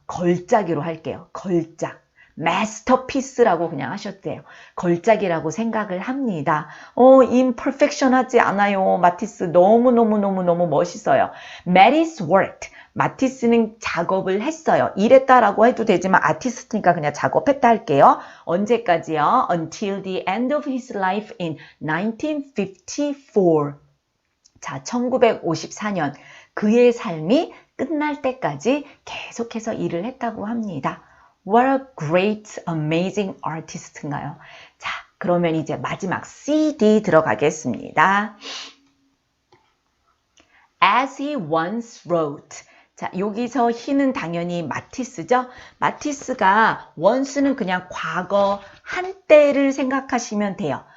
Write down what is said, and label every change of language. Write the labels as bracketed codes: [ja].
[ko] 걸작이로 할게요. 걸작. 마스터피스라고 그냥 하셔도 돼요. 걸작이라고 생각을 합니다. imperfection 하지 않아요. 마티스 너무 멋있어요. [en] Matisse worked. [ko] 마티스는 작업을 했어요. 일했다라고 해도 되지만 아티스트니까 그냥 작업했다 할게요. 언제까지요? [en] Until the end of his life in 1954. [ko] 자, 1954년 그의 삶이 끝날 때까지 계속해서 일을 했다고 합니다. [en] What a great, amazing artist인가요? [ko] 자, 그러면 이제 마지막 CD 들어가겠습니다. [en] As he once wrote. [ko] 자, 여기서 he는 당연히 마티스죠. 마티스가 once는 그냥 과거 한때를 생각하시면 돼요.